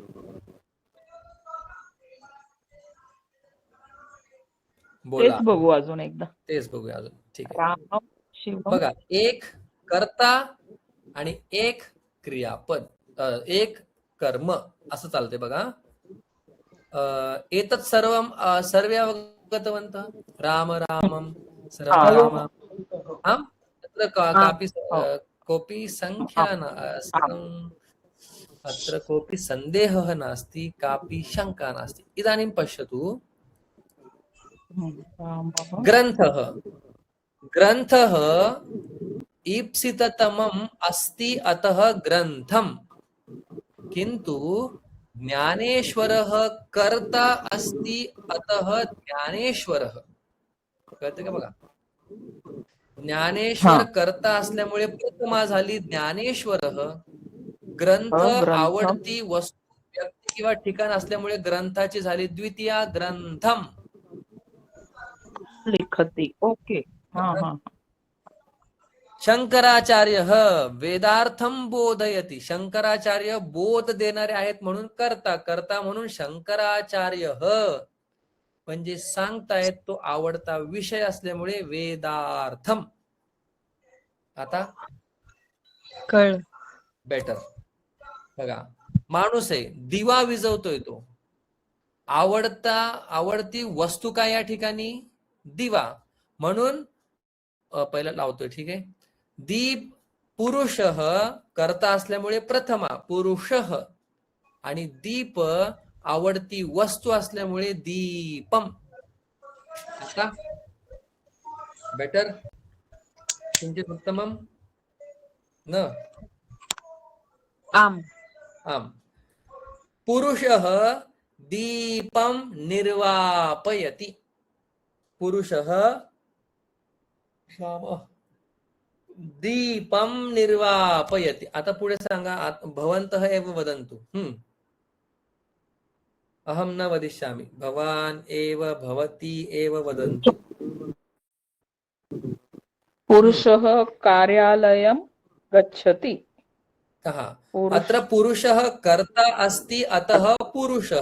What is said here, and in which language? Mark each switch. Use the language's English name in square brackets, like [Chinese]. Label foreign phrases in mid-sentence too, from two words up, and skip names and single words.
[Marathi] बोला. तेच बघू अजून एकदा. तेच बघूया अजून. ठीक आहे. [Sanskrit] रामम शिवम. [Marathi] बघा, एक कर्ता आणि एक क्रियापद, एक कर्म असं चालते बघा. [Sanskrit] एतत् सर्वं सर्वे अवगतवन्तः. राम रामम राम. आम् तत्र कापि कोऽपि संख्या अत्र कोऽपि सन्देहः नास्ति, कापि शङ्का नास्ति. इदानीं पश्यतु. ग्रन्थः ईप्सिततमम् अस्ति, अतः ग्रन्थम्. किन्तु ज्ञानेश्वरः कर्ता अस्ति, अतः ज्ञानेश्वरः. [Marathi] कळते का बघा? ज्ञानेश्वर कर्ता असल्यामुळे प्रथमा झाली ज्ञानेश्वरः. ग्रंथ आवडती वस्तू, व्यक्ती किंवा ठिकाण असल्यामुळे ग्रंथाची झाली द्वितीया ग्रंथम. [Sanskrit] लिखती. ओके. शंकराचार्यः वेदार्थम बोधयति. [Marathi] शंकराचार्य बोध देणारे आहेत म्हणून कर्ता म्हणून शंकराचार्यः म्हणजे सांगतायत. तो आवडता विषय असल्यामुळे वेदार्थम. आता कळ बेटर. बघा, माणूस आहे, दिवा विजवतोय तो. आवडती वस्तू काय या ठिकाणी? दिवा. म्हणून पहिला लावतोय. ठीक आहे. दीप. पुरुषः कर्ता असल्यामुळे प्रथमा पुरुषः. आणि दीप आवडती वस्तू असल्यामुळे दीपम. आता बेटर, [Sanskrit] किंचित उत्तमम न. आम आम. पुरुषः दीपम निर्वापयति. पुरुषः दीपम निर्वापयति. [Marathi] आता पुढे सांगा. [Sanskrit] भवन्तः एव वदन्तु. अहम न वदिष्यामि. भवान एव भवती एव वदन्तु. पुरुषः कार्यालयं गच्छति. अत्र पुरुषः कर्ता अस्ति, अतः पुरुषः.